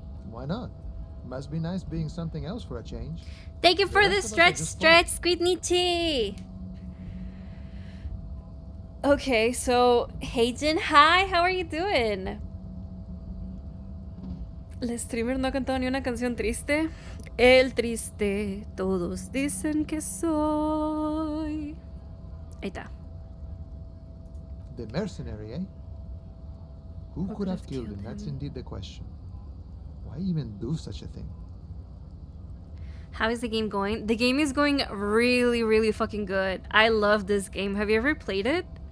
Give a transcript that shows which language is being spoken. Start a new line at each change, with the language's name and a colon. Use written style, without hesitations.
English: Why not? Must be nice being something else for a change. Thank you for the rest of us are stretch, just Squidnity! Okay, so, Heijin, hi, how are you doing?
Spanish: El streamer no ha cantado ni una canción triste. El triste, todos dicen que soy. Ahí está.
English: The mercenary, eh? Who could have killed him? That's indeed the question. Why even do such a thing? How is the game going? The game is going really, really fucking good. I love this game. Have you ever played it?